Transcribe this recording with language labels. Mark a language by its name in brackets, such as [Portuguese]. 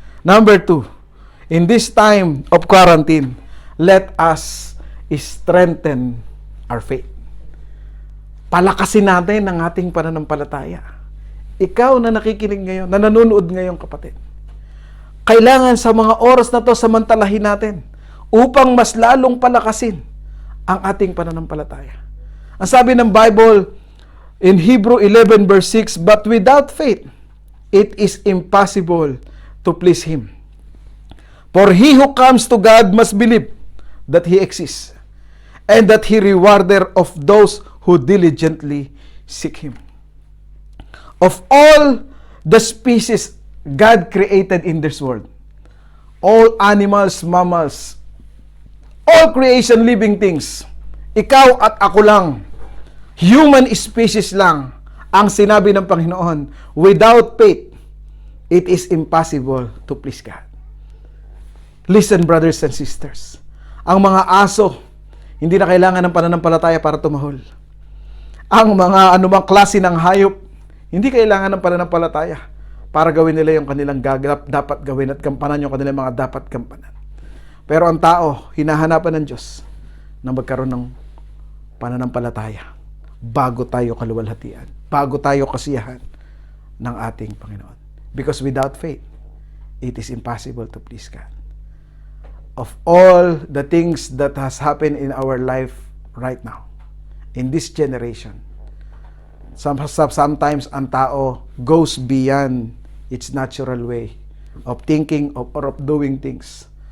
[English] Number 2, in this time of quarantine, let us strengthen our faith. [Filipino] Palakasin natin ang ating pananampalataya. Ikaw na nakikinig ngayon, na nanonood ngayon, kapatid. Kailangan sa mga oras na to samantalahin natin upang mas lalong palakasin ang ating pananampalataya. Ang sabi ng Bible [English] in Hebrew 11 verse 6, but without faith, it is impossible to please Him. For he who comes to God must believe that He exists, and that He rewarder of those who diligently seek Him. Of all the species God created in this world, all animals, mammals, all creation living things, [Filipino] ikaw at ako lang, human species lang, ang sinabi ng Panginoon, [English] without faith, it is impossible to please God. Listen, brothers and sisters. [Filipino] Ang mga aso, hindi na kailangan ng pananampalataya para tumahol. Ang mga anumang klase ng hayop, hindi kailangan ng pananampalataya para gawin nila yung kanilang dapat gawin at gampanan yung kanilang mga dapat gampanan. Pero ang tao, hinahanapan ng Diyos na magkaroon ng pananampalataya. bago tayo kaluwalhatian, bago tayo kasiyahan ng ating Panginoon. [English] Because without faith, it is impossible to please God. Of all the things that has happened in our life right now, in this generation, sometimes [Filipino] ang tao [English] goes beyond its natural way of thinking or of doing things.